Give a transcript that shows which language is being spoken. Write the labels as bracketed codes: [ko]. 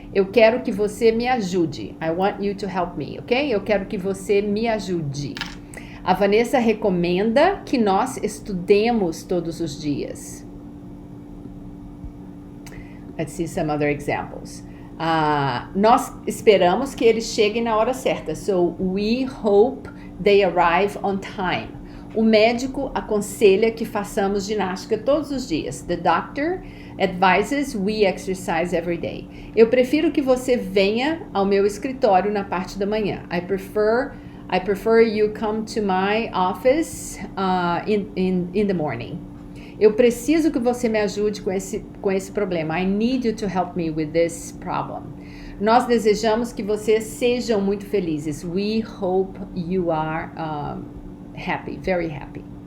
[pt] Eu quero que você me ajude. [en] I want you to help me, ok? [pt] Eu quero que você me ajude. A Vanessa recomenda que nós estudemos todos os dias. [en] Let's see some other examples. [pt] Nós esperamos que eles cheguem na hora certa. [en] So we hope they arrive on time. [pt] O médico aconselha que façamos ginástica todos os dias. [en] The doctor advises we exercise every day. [pt] Eu prefiro que você venha ao meu escritório na parte da manhã. [en] I prefer you come to my office in the morning. [pt] Eu preciso que você me ajude com esse problema. [en] I need you to help me with this problem. [pt] Nós desejamos que vocês sejam muito felizes. [en] We hope you are happy, very happy.